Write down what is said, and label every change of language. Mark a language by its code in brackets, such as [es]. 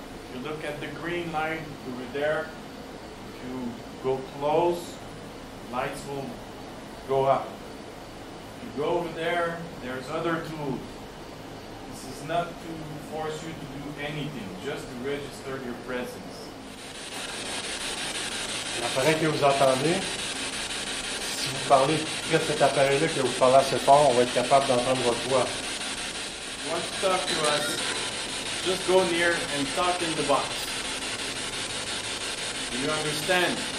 [en] If you look at the green light over there, if you go close, lights will go up. If you go over there, there's other tools. This is not to force you to do anything, just to register your presence. [fr] L'appareil que vous entendez, si vous parlez près de cet appareil-là, que vous parlez assez fort, on va être capable d'entendre votre voix. [en] If you want to talk to us, just go near and talk in the box. Do you understand?